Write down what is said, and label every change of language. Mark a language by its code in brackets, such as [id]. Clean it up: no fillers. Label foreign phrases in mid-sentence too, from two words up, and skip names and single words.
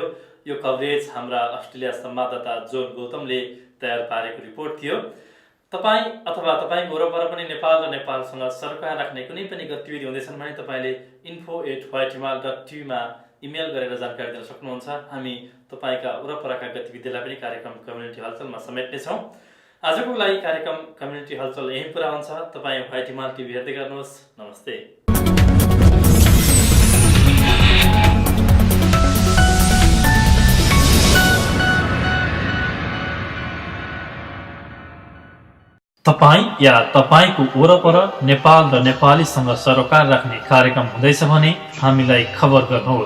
[ne] यो कभरेज हाम्रा अस्ट्रेलिया संवाददाता जोन गौतमले तयार पारेको रिपोर्ट थियो। तपाईँ अथवा तपाईँको वरपर पनि नेपाल र नेपालसँग सरोकार राख्ने कुनै पनि गतिविधि हुँदैछन् भने तपाईँले info@whitehimal.tv मा इमेल गरेर जानकारी दिन सक्नुहुन्छ। हामी तपाईँका वरपरका गतिविधिलाई पनि कार्यक्रम कम्युनिटी हलचलमा समेट्नेछौँ। आजको लागि कार्यक्रम कम्युनिटी हलचल यहीँ पुरा हुन्छ। तपाईँ व्हाइट हिमाल टिभी हेर्दै गर्नुहोस्। नमस्ते। तपाईँ या तपाईँको वरपर नेपाल र नेपालीसँग सरोकार राख्ने कार्यक्रम हुँदैछ भने हामीलाई खबर गर्नुहोस्।